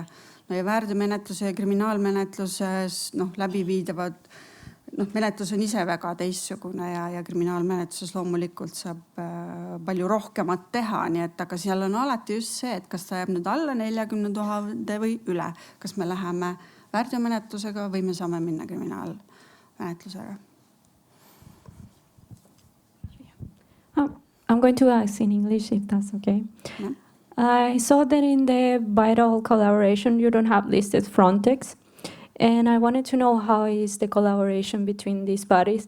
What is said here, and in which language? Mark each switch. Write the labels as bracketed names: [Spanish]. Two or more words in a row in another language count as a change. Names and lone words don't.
[Estonian] No ja väärteomenetluse ja kriminaalmenetluses läbi viidavad menetlus on ise väga teistsugune ja kriminaalmenetluses loomulikult saab palju rohkemat teha, nii et aga seal on alati just see, et kas ta jääb nüüd alla 40 000 või üle. Kas me läheme väärteomenetlusega või me saame minna kriminaalmenetlusega? [English] I'm going to ask in English if that's okay. Yeah. I saw that in the vital collaboration you don't have listed Frontex. And I wanted to know how is the collaboration between these bodies?